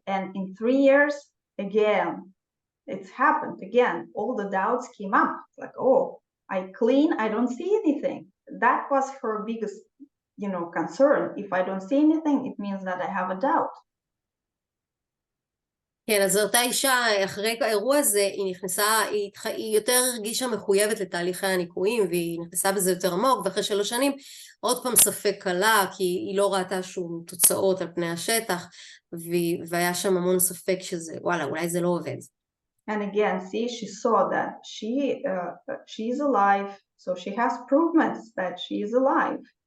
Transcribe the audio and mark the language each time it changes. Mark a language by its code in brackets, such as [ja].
[en] And in 3 years, again, it's happened again. All the doubts came up, like, I clean, I don't see anything. That was her biggest, concern. If I don't see anything, it means that I have a doubt. [he] כן, אז אותה אישה, אחרי האירוע הזה, היא נכנסה, היא יותר הרגישה מחויבת לתהליכי הניקויים, והיא נכנסה בזה יותר עמוק, ואחרי 3 שנים, עוד פעם ספק קלה, כי היא לא ראתה שום תוצאות על פני השטח, והיה שם המון ספק שזה, וואלה, אולי זה לא עובד. [en] And again, see, she saw that she is alive, so she has proofs that she is alive.